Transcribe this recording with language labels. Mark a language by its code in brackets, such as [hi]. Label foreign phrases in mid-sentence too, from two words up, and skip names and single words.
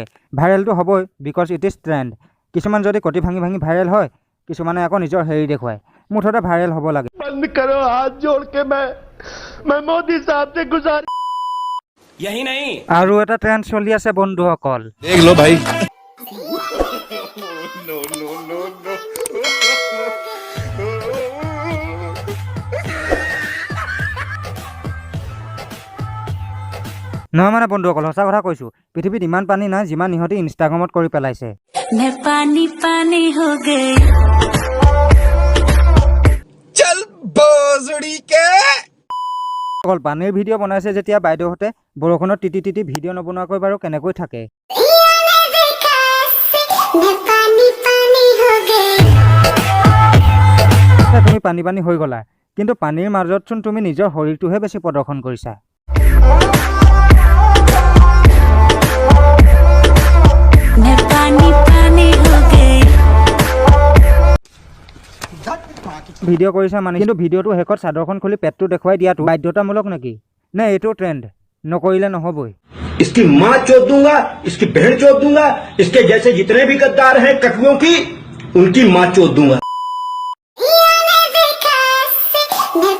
[as] ভাইৰেলটো হ'বই [en] because it is trend. [as] কিছুমান যদি কটি ভাঙি ভাঙি ভাইৰেল হয়, কিছুমানে আকৌ নিজৰ হেৰি দেখুৱায়। মুঠতে ভাইৰেল হ'ব লাগে। [hi] बंद करो हाथ जोड़ के मैं मोदी साहब से गुजार। यही नहीं [as] আৰু এটা ট্ৰেণ্ড চলি আছে বন্ধুসকল, [hi] देख लो भाई। [as] নহয় মানে বন্ধুসকল সঁচা কথা কৈছোঁ, পৃথিৱীত ইমান পানী নাই যিমান ইহঁতি ইনষ্টাগ্ৰামত কৰি পেলাইছে। [hi] मैं पानी पानी हो गई। चल भोसड़ी के। [as] অকল পানীৰ ভিডিঅ' বনাইছে যেতিয়া বাইদেউহঁতে, বৰষুণত তিতি তিতি ভিডিঅ' নবনোৱাকৈ বাৰু কেনেকৈ থাকে? [hi] मैं पानी पानी हो गई। [as] তুমি পানী পানী হৈ গ'লা, কিন্তু পানীৰ মাজতচোন তুমি নিজৰ শৰীৰটোহে বেছি প্ৰদৰ্শন কৰিছা। [hi] मैं पानी पानी हो गई। [as] ভিডিঅ' কৰিছা মানে, কিন্তু ভিডিঅ'টো শেষত চাদৰখন খুলি পেটটো দেখুৱাই দিয়াটো বাধ্যতামূলক নেকি? নে এইটো ট্ৰেণ্ড নকৰিলে নহ'বই? [hi] इसकी माँ चोद दूंगा, इसकी बहन चोद दूंगा, इसके जैसे जितने भी गद्दार हैं कटुओं की, उनकी माँ चोद दूंगा।